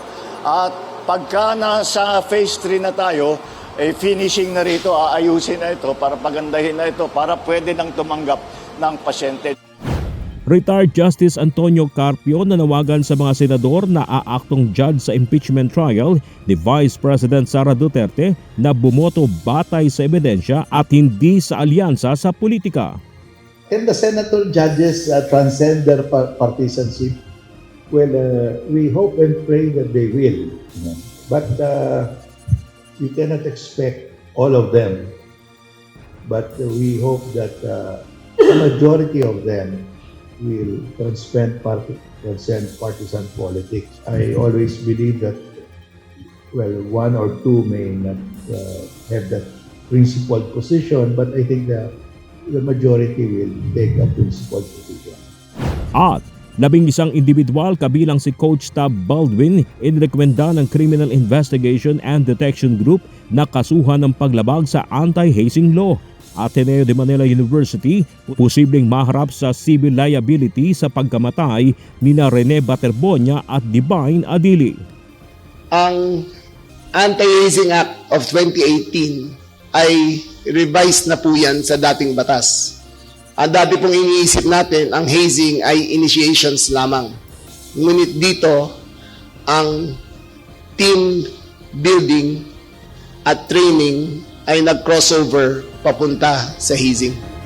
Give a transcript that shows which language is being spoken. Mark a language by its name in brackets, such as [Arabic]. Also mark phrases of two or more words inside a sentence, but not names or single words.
[Filipino] At pagka nasa phase 3 na tayo, finishing na rito, aayusin na ito para pagandahin na ito para pwede nang tumanggap ng pasyente. Retired Justice Antonio Carpio nanawagan sa mga senador na aaktong judge sa impeachment trial ni Vice President Sara Duterte na bumoto batay sa ebidensya at hindi sa alyansa sa politika. [English] Can the senator judges transcend their partisanship? Well, we hope and pray that they will. But you cannot expect all of them. But we hope that a majority of them will transcend partisan politics. I always believe that, well, one or two may not have that principled position, but I think the majority will take a principled position. [Filipino] At 11 individual kabilang si Coach Tab Baldwin inirekomenda ng Criminal Investigation and Detection Group na kasuhan ng paglabag sa [English] anti-hazing law. [Filipino] Ateneo de Manila University, posibleng maharap sa civil liability sa pagkamatay nina Rene Baterbonia at Divine Adili. Ang Anti-Hazing Act of 2018 ay revised na po yan sa dating batas. Ang dati pong iniisip natin, ang hazing ay initiations lamang. Ngunit dito, ang [English] team building [Filipino] at training ay nag-crossover papunta sa hazing.